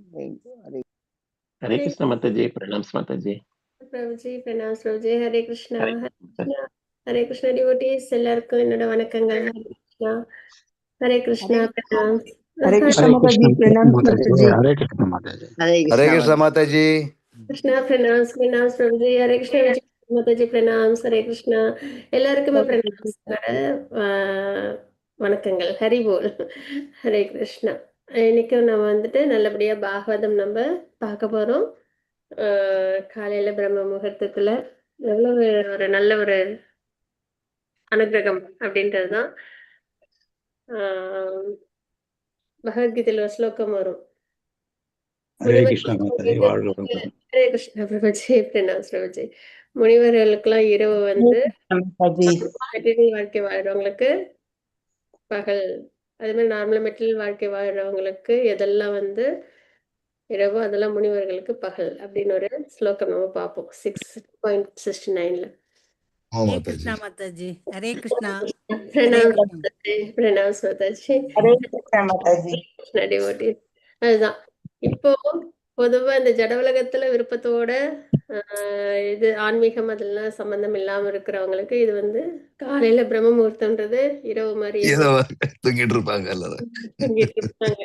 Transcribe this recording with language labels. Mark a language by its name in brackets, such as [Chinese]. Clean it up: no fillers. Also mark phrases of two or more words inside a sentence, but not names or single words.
[Hindi] हरे कृष्ण माता जी, प्रणाम माता जी। प्रभु जी प्रणाम प्रभु जी। हरे कृष्णा. हरे हरे कृष्णा. [Tamil] ஹரே கிருஷ்ணா டிவோட்டீஸ் எல்லாருக்கும் என்னோட வணக்கங்கள். [Hindi] हरे कृष्णा। हरे कृष्णा। प्रणाम. हरे कृष्ण हरे माता जी, कृष्ण प्रणाम माता माता जी, जी। हरे कृष्ण माता जी। हरे कृष्ण माता जी। कृष्णा प्रणाम प्रणाम प्रभु जी। हरे कृष्णा विजय माता जी प्रणाम। हरे कृष्णा. [Tamil] எல்லாருக்குமே பிரணாம். வணக்கங்கள். [Hindi] हरि बोल. हरे कृष्णा. [Tamil] இன்னைக்கும் நம்ம வந்துட்டு நல்லபடியா பாகவதம் நம்ம பார்க்க போறோம். காலையில பிரம்ம முகூர்த்தத்துல எவ்வளவு ஒரு நல்ல ஒரு அனுகிரகம் அப்படின்றதுதான். பகவத்கீதையில ஒரு ஸ்லோகம் வரும். [Hindi] हरे कृष्ण माता जी, [Tamil] வாழ்க வளமுடன். [Hindi] हरे कृष्णा प्रभुजी। प्रणाम प्रभुजी. [Tamil] முனிவர்களுக்கெல்லாம் இரவு வந்து மெட்டீரியல் வாழ்க்கை வாழ்றவங்களுக்கு பகல், அதே மாதிரி [English] normal material [Tamil] வாழ்க்கை வாழ்றவங்களுக்கு எதெல்லாம் வந்து இரவு, அதெல்லாம் முனிவர்களுக்கு பகல் அப்படின்னு ஒரு ஸ்லோகம் நம்ம பார்ப்போம் 6.69ல. [Hindi] हरे कृष्णा माता जी, हरे कृष्णा। प्रणाम प्रणाम माताजी. हरे कृष्ण माता जी। [Tamil] கிருஷ்ண டிவோட்டி. அதுதான் இப்போ பொதுவா இந்த ஜட உலகத்துல விருப்பத்தோட இது ஆன்மீகம் அதெல்லாம் சம்பந்தம் இல்லாம இருக்கிறவங்களுக்கு இது வந்து காலையில பிரம்ம முகூர்த்தம்ன்றது இரவு மாதிரி ஏதோ தூங்கிட்டு இருப்பாங்க எல்லாரும். தூங்கிட்டு இருப்பாங்க.